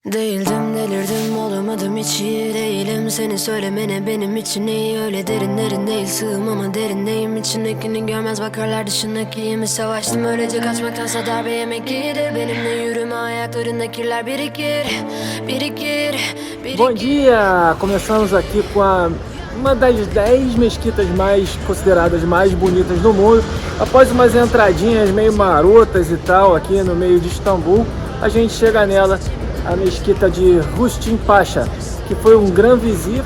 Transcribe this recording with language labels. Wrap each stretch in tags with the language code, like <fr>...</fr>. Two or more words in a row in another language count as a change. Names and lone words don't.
<tr>Değildim, delirdim, olamadım, hiç iyi değilim. Seni söylemene benim için iyi. Öyle derinlerin değil, sığım ama derindeyim. İçindekini görmez bakarlar, dışındaki mi savaştım. Öylece kaçmaktansa darbe yemek iyidir. Benimle yürüme, ayaklarında kirler birikir.</tr> <pt>Bom dia! Começamos aqui com uma das 10 mesquitas mais consideradas mais bonitas do mundo. Após umas entradinhas meio marotas e tal aqui no meio de Istambul, a gente chega nela, a mesquita de Rustin Pasha, que foi um Gran Vizir.</pt>